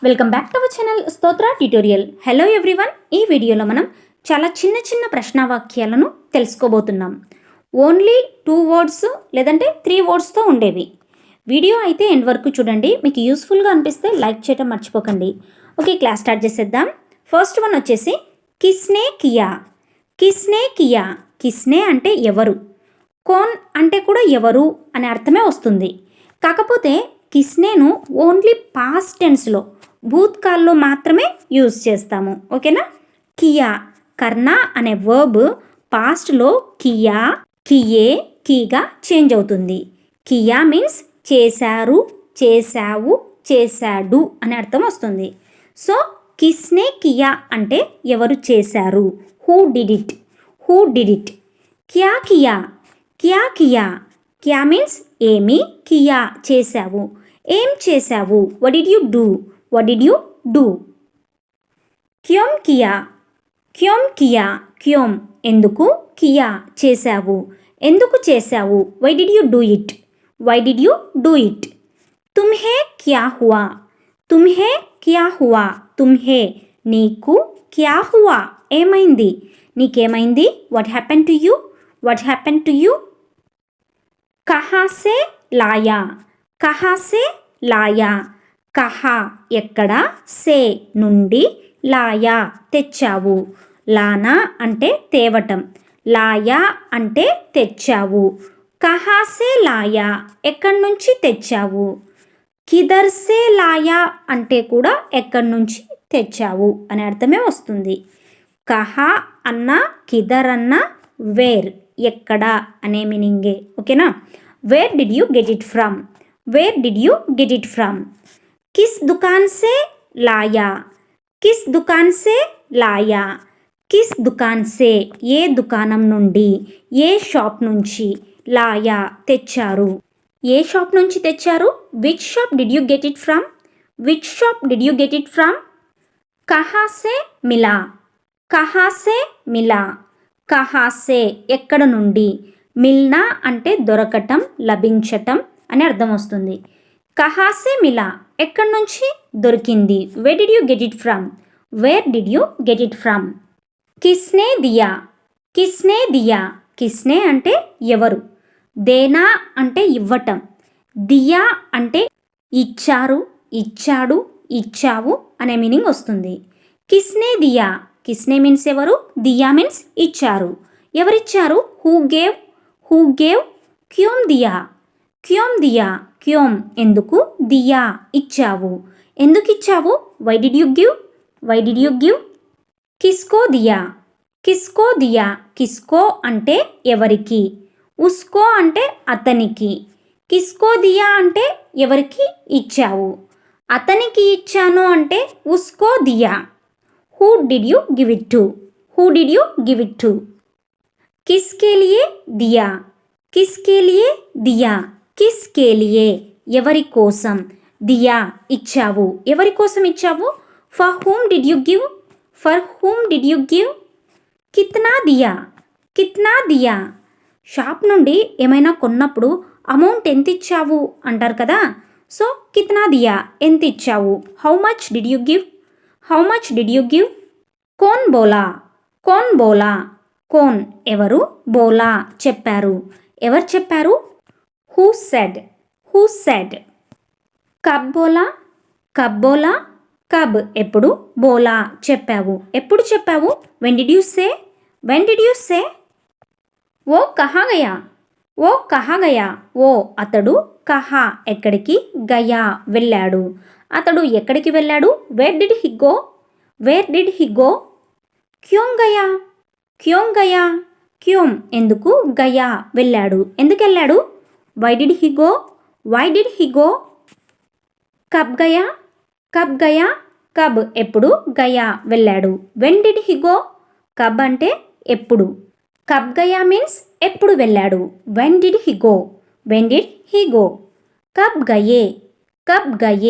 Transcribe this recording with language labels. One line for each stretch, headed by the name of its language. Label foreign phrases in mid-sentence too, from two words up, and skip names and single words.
English: welcome back to our channel
Telugu: స్తోత్ర ట్యుటోరియల్.
English: hello everyone,
Telugu: ఈ వీడియోలో మనం చాలా చిన్న చిన్న ప్రశ్నావాక్యాలను తెలుసుకోబోతున్నాం.
English: only 2 words
Telugu: లేదంటే 3 వర్డ్స్తో ఉండేవి. వీడియో అయితే ఎండ్ వరకు చూడండి. మీకు యూస్ఫుల్గా అనిపిస్తే లైక్ చేయడం మర్చిపోకండి. ఓకే,
English: class start
Telugu: చేసేద్దాం.
English: first one
Telugu: వచ్చేసి
Hindi: किसने किया. किसने किया,
Telugu: కిస్నే అంటే ఎవరు, కోన్ అంటే కూడా ఎవరు అనే అర్థమే వస్తుంది. కాకపోతే కిస్నేను
English: only past tenseలో,
Telugu: భూత్కాల్లో మాత్రమే యూజ్ చేస్తాము. ఓకేనా.
Hindi: किया, करना
Telugu: అనే వర్బ్ పాస్ట్లో
Hindi: किया, किये, कीగా
Telugu: చేంజ్ అవుతుంది. కియా మీన్స్ చేశారు, చేశావు, చేశాడు అనే అర్థం వస్తుంది. సో
Hindi: किसने किया
Telugu: అంటే ఎవరు చేశారు.
English: who did it, who did it.
Hindi: क्या किया, क्या किया.
Telugu: క్యా మీన్స్ ఏమి, కియా చేశావు, ఏం చేశావు.
English: what did you do, what did you do.
Hindi: क्यों किया, क्यों किया.
Telugu: క్యోం ఎందుకు, కియా చేశావు, ఎందుకు చేశావు.
English: why did you do it, why did you do it.
Hindi: तुम्हें क्या हुआ, तुम्हें क्या हुआ.
Telugu: తుమ్హే నీకు,
Hindi: क्या हुआ
Telugu: ఏమైంది, నీకేమైంది.
English: what happen to you, what happen to you.
Hindi: कहाँ से लाया, कहाँ से लाया.
Telugu: కహా ఎక్కడ, సే నుండి, లాయా తెచ్చావు. లానా అంటే తేవటం, లాయా అంటే తెచ్చావు.
Hindi: कहाँ से लाया
Telugu: ఎక్కడి నుంచి తెచ్చావు.
Hindi: किधर से लाया
Telugu: అంటే కూడా ఎక్కడి నుంచి తెచ్చావు అనే అర్థమే వస్తుంది. కహా అన్నా కిదర్ అన్నా వేర్ ఎక్కడ అనే మీనింగే. ఓకేనా.
English: where did you get it from, where did you get it from.
Hindi: किस दुकान से लाया, किस दुकान से लाया. किस दुकान से
Telugu: ఏ దుకాణం నుండి, ఏ షాప్ నుంచి, లాయా తెచ్చారు, ఏ షాప్ నుంచి తెచ్చారు.
English: which shop did you get it from, which shop did you get it from.
Hindi: कहाँ से मिला, कहाँ से मिला. कहाँ से
Telugu: ఎక్కడ నుండి, మిల్నా అంటే దొరకటం, లభించటం అని అర్థం వస్తుంది.
Hindi: कहाँ से मिला
Telugu: ఎక్కడి నుంచి దొరికింది.
English: where did you get it from, where did you get it from.
Hindi: किसने दिया, किसने दिया.
Telugu: కిస్నే అంటే ఎవరు, దేనా అంటే ఇవ్వటం, దియా అంటే ఇచ్చారు, ఇచ్చాడు, ఇచ్చావు అనే మీనింగ్ వస్తుంది.
Hindi: किसने दिया,
Telugu: కిస్నే మీన్స్ ఎవరు, దియా మీన్స్ ఇచ్చారు. ఎవరిచ్చారు.
English: who gave, who gave.
Hindi: क्यों दिया, क्यों दिया.
Telugu: క్యోం ఎందుకు, దియా ఇచ్చావు, ఎందుకు ఇచ్చావు.
English: why did you give, why did you give.
Hindi: किसको दिया, किसको दिया.
Telugu: కిస్కో అంటే ఎవరికి, ఉస్కో అంటే అతనికి.
Hindi: किसको दिया
Telugu: అంటే ఎవరికి ఇచ్చావు, అతనికి ఇచ్చాను అంటే
Hindi: उसको दिया.
English: who did you give it to, who did you give it to.
Hindi: किसके लिए दिया, किसके लिए दिया. किसके लिए
Telugu: ఎవరి కోసం, దియా ఇచ్చావు, ఎవరి కోసం ఇచ్చావు.
English: for whom did you give, for whom did you give.
Hindi: कितना दिया, कितना दिया.
Telugu: షాప్ నుండి ఏమైనా కొన్నప్పుడు అమౌంట్ ఎంత ఇచ్చావు అంటారు కదా. సో
Hindi: कितना दिया
Telugu: ఎంత ఇచ్చావు.
English: how much did you give, how much did you give.
Hindi: कौन बोला, कौन बोला. कौन ఎవరు, బోలా
Telugu: చెప్పారు, ఎవరు చెప్పారు.
English: who said, who said.
Hindi: कब बोला, कब बोला.
Telugu: కబ్ ఎప్పుడు, బోలా చెప్పావు, ఎప్పుడు చెప్పావు.
English: when did you say, when did you say.
Hindi: वो कहाँ गया, वो कहाँ गया.
Telugu: ఓ అతడు, కహా ఎక్కడికి, గయా వెళ్ళాడు, అతడు ఎక్కడికి వెళ్ళాడు.
English: where did he go, where did he go.
Hindi: क्यों गया, क्यों गया.
Telugu: క్యోం ఎందుకు, గయా వెళ్ళాడు, ఎందుకు వెళ్ళాడు.
English: why did he go, why did he go.
Hindi: कब गया, कब गया.
Telugu: కబ్ ఎప్పుడు, గయా వెళ్ళాడు.
English: when did he go.
Telugu: కబ్ అంటే ఎప్పుడు,
Hindi: कब गया
Telugu: మీన్స్ ఎప్పుడు వెళ్ళాడు.
English: when did he go, when did he go.
Hindi: कब गए, कब गए.